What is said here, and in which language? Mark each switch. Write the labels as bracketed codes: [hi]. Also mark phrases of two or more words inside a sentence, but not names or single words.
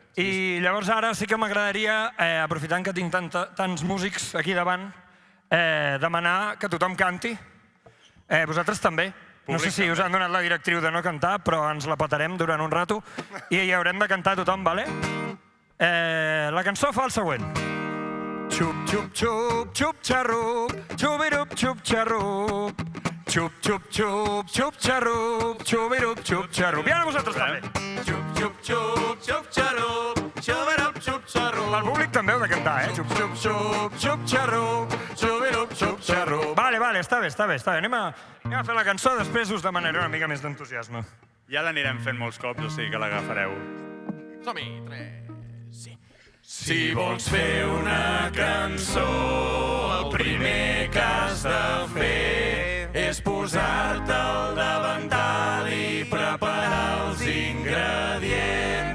[ca] I llavors ara sí que m'agradaria, aprofitant que tinc tants músics aquí davant, demanar que tothom canti. Vosaltres també. No sé si us han donat la directriu de no cantar, però ens la petarem durant un rato i hi haurem de cantar tothom, vale? La cançó fa el següent. Xup, xup, xup, xup, xarrup, xubirup, xup, xarrup. xup, xup, xup, xup, xarrup, xubirup, xup, xarrup. I ara vosaltres també. Xup, xup, xup, xup, xarup, xubirup, xup, xarup. El públic també heu de cantar, Xup, xup, xup, xup, xarrup, xubirup, xup, xarrup. Vale, està bé. Anem a fer la cançó, després us demanaré una mica més d'entusiasme. Ja l'anirem fent molts cops, o sigui que l'agafareu. Som-hi, 3, sí. Si vols fer una cançó, el primer que has de fer és posar-te al davantal i preparar els ingredients.